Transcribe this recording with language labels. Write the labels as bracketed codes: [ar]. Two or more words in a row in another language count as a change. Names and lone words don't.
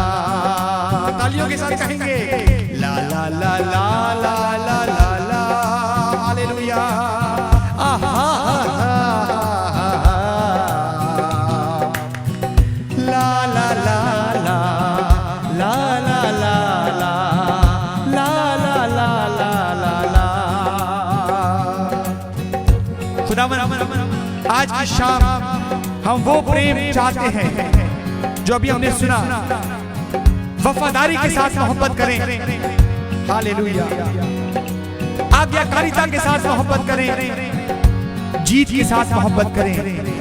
[hi] तालियों के साथ कहेंगे, ला ला ला ला ला ला ला ला हालेलुया। आहा ला ला ला ला ला ला ला ला ला ला ला ला ला। खुदावंद आज की शाम हम वो प्रेम चाहते हैं जो अभी हमने सुना। वफादारी के साथ मोहब्बत करें, हालेलुया। आज्ञाकारिता के साथ मोहब्बत करें, जीत के साथ मोहब्बत करें।